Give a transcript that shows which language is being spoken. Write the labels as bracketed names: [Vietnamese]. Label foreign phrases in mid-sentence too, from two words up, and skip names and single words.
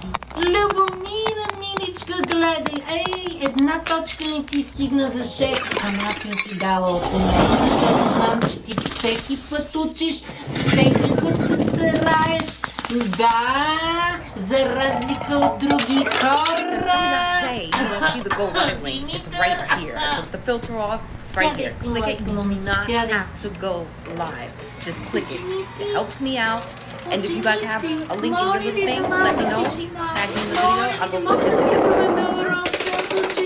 [Bulgarian] Любомира, миличка, гледай. Ей, една точка не ти стигна за 6. Ама аз съм ти дала около, защото знам, че ти всеки път учиш, всеки път се стараеш. Да, за разлика от други хора. [English] Say you want to see the gold link. It's right here. With the filter off, it's right here. Click it. You do not have to go live. Just click it. It helps me out. And if you guys have a link in your little thing, let me know. Tag me in the video. I'll go look and see it.